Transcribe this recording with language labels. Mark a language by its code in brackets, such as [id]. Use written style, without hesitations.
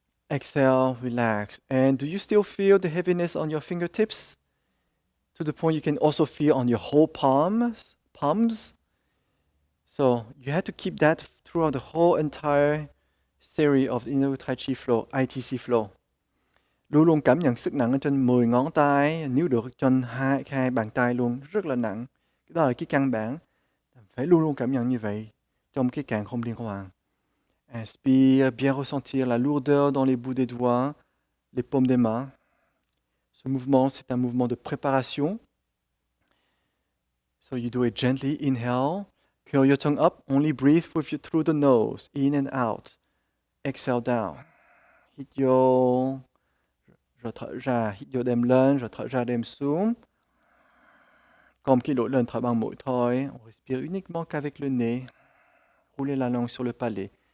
[en] Exhale, relax. And do you still feel the heaviness on your fingertips? To the point you can also feel on your whole palms. So you have to keep that throughout the whole entire series of the Inner Taichi Flow, ITC Flow. [vi] Luôn luôn cảm nhận sức nặng ở trên 10 ngón tay, nếu được trên hai bàn tay luôn, rất là nặng. Đó là cái căn bản. Phải luôn luôn cảm nhận như vậy trong cái càn khôn liên hoàn. [fr] Inspire, bien ressentir la lourdeur dans les bouts des doigts, les paumes des mains. Ce mouvement, c'est un mouvement de préparation. [en] So you do it gently. Inhale, curl your tongue up. Only breathe through the nose, in and out. Exhale down. [vi] Hít vô, rồi thở ra. Hít vô đem lên, rồi thở ra đem xuống. [fr] Comme qui l'autre [vi] lên thở bằng mũi thôi. [fr] On respire uniquement qu'avec le nez. Roulez la langue sur le palais.